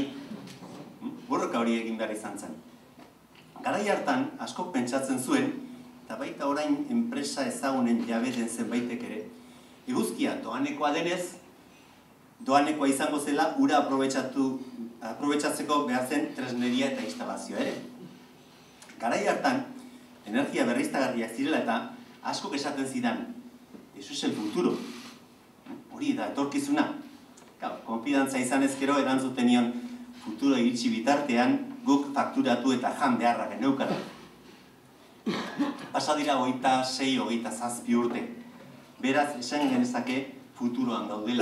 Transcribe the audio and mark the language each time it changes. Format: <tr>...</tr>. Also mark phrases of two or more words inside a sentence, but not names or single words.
<eu>Borroka hori egin behar izan zen. Garai hartan, askok pentsatzen zuen, eta baita orain enpresa ezagunen jabe den zenbaitek ere, eguzkia doanekoa denez, doanekoa izango zela ura aprobetxatzeko behar zen tresneria eta instalazioa ere. Garai hartan, energia berriztagarriak zirela eta askok esaten zidan,</eu> <es>eso es el futuro.</es> <eu>Hori da, etorkizuna. Konfidantza izan ezkero erantzuten nion futuro iritsi bitartean guk fakturatu eta jan beharra geneukara. Pasa dira 26-27 urte. Beraz, esan genezake futuroan gaudela.</eu>